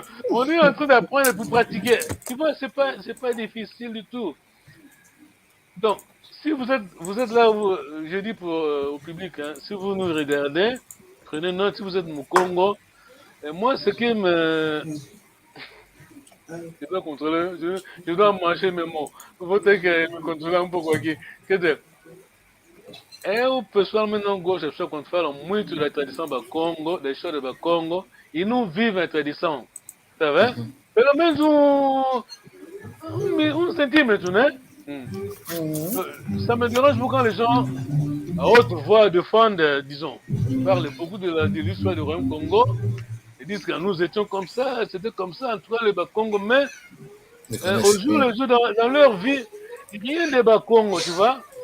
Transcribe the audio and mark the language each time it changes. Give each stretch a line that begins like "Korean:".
French: On est en train d'apprendre pour pratiquer. Tu vois, c'est pas difficile du tout. Donc, si vous êtes là, je dis au public, hein, si vous nous regardez, prenez note si vous êtes au Congo. Et moi, ce qui me... Je dois contrôler, je dois manger mes mots.
Portuguese: Vou ter que me controlar um pouco aqui. Quer dizer, eu pessoalmente não gosto das pessoas quando falam muito da tradição do Congo, da história do Congo, e não vivem a tradição. Tá vendo? Pelo menos um centímetro, né?
French: Ça me dérange beaucoup quand les gens, à haute voix, défendent, disons, parlent beaucoup de l'histoire du Royaume Congo. Ils disent que nous étions comme ça, c'était comme ça, en tout cas le Bakongo, mais au jour le jour, dans leur vie, rien de Bakongo, tu vois.